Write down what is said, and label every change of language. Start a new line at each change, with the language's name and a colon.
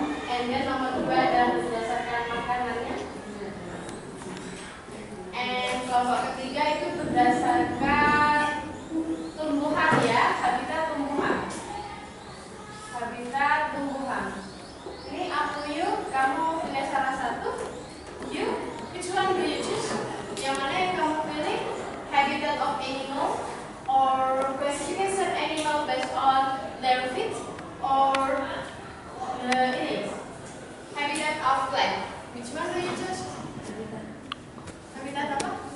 Indonesian: And then nomor 2 adalah berdasarkan makanannya. And kelompok ketiga itu berdasarkan tumbuhan ya, habitat tumbuhan. Habitat tumbuhan. Ini up to you, kamu pilih salah satu.
English: You, which one do you choose?
Indonesian: Yang mana yang kamu pilih?
English: Habitat of animal, or classification animal based on their feet, or ini habitat of plant. Which one do you choose? Habitat apa?